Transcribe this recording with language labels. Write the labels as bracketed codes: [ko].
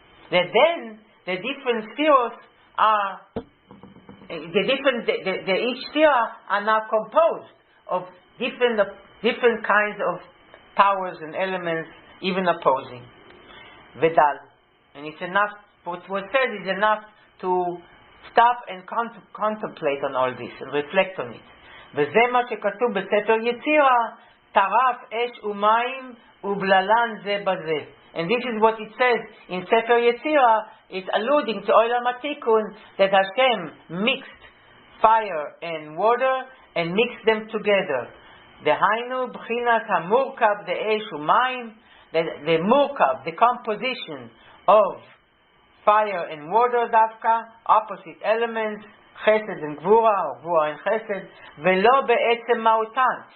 [en] That then the different spheres are each sphere are now composed of different kinds of powers and elements, even opposing. Vedal, and it's enough. What was said is enough to stop and contemplate on all this and reflect on it. [he] וזה מה שכתוב בספר יצירה, טרף אש ומים ובללן זה בזה. [en] And this is what it says in Sefer Yetzirah. It's alluding to Olam HaTikun, that Hashem mixed fire and water and mixed them together. [he] Dehainu b'chinas hamurkab de'esh u'mayim. [en] The murkab, the composition of fire and water, dafka, opposite elements, chesed and gvura, or gvura and chesed, [he] velo be'etzem mautan.